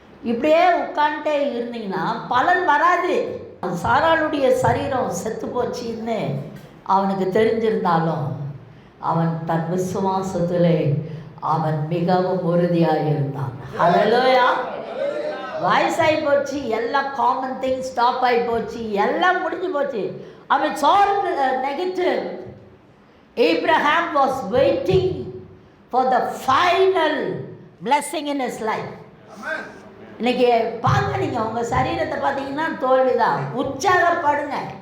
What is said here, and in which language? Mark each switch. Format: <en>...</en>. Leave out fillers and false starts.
<ta>இப்படியே உட்காந்துட்டே இருந்தீங்கன்னா பலன் வராது. சாராளுடைய சரீரம் செத்து போச்சின்னு அவனுக்கு தெரிஞ்சிருந்தாலும் அவன் தன் விசுவாசத்திலே அவன் மிகவும் உறுதியாக இருந்தான். ஹல்லேலூயா. வயசாகி போச்சு, எல்லாம்</ta> <en>common thing stop</en> <ta>ஆகி போச்சு, எல்லாம் முடிஞ்சு போச்சு. அவன் சார்ந்து negative.</ta> <en>Abraham was waiting for the final blessing in his life.</en> <ta>இன்னைக்கு பாருங்க, நீங்கள் உங்கள் சரீரத்தை பார்த்தீங்கன்னா தோல்விதான். உற்சாகப்படுங்க.</ta>